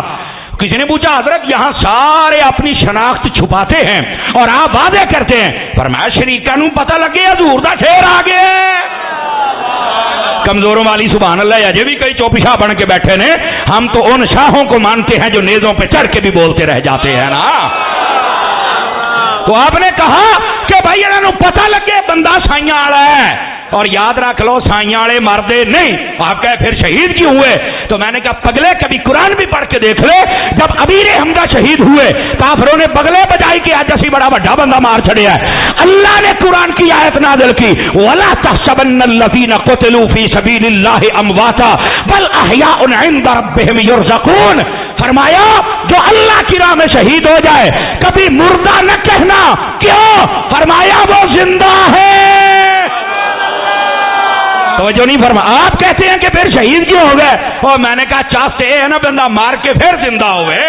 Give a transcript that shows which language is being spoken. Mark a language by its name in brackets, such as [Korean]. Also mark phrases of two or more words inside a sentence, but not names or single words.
[Urdu] کسی نے پوچھا حضرت یہاں سارے اپنی شناخت چھپاتے ہیں اور آپ وعدے کرتے ہیں، فرمایا [Punjabi] شریکاں نوں پتہ لگے حضور دا شیر آ گیا۔ [Urdu] کمزوروں والی [Arabic] سبحان اللہ، [Punjabi] اجے بھی کئی چوپی شاہ بن کے بیٹھے نے، [Urdu] ہم تو ان شاہوں کو مانتے ہیں جو نیزوں پہ چڑھ کے بھی بولتے رہ جاتے ہیں نا۔ تو آپ نے کہا کہ بھائی [Punjabi] انہاں نوں پتہ لگے بندہ سائیاں والا ہے، [Urdu] اور یاد رکھ لو سائیاں والے مردے نہیں۔ آپ کہے پھر شہید کیوں ہوئے؟ تو میں نے کہا پگلے کبھی قرآن بھی پڑھ کے دیکھ لے، جب امیر حمزہ شہید ہوئے کافروں نے بگلے بجائی کہ [Punjabi] آج اسی بڑا بڑا بندہ مار چھڑیا ہے۔ [Urdu] اللہ نے قرآن کی آیت نازل کی، [Arabic] وَلَا تَحْسَبَنَّ الَّذِينَ قُتِلُوا فِي سَبِيلِ اللَّهِ أَمْوَاتًا بَلْ أَحْيَاءٌ عِندَ رَبِّهِمْ يُرْزَقُونَ۔ [Urdu] فرمایا جو اللہ کی راہ میں شہید ہو جائے کبھی مردہ نہ کہنا، کیوں؟ فرمایا وہ زندہ ہے۔ توجہ نہیں فرما، آپ کہتے ہیں کہ پھر شہید کیوں ہو گئے؟ اور میں نے کہا چاہتے ہیں نا بندہ مار کے پھر زندہ ہوئے۔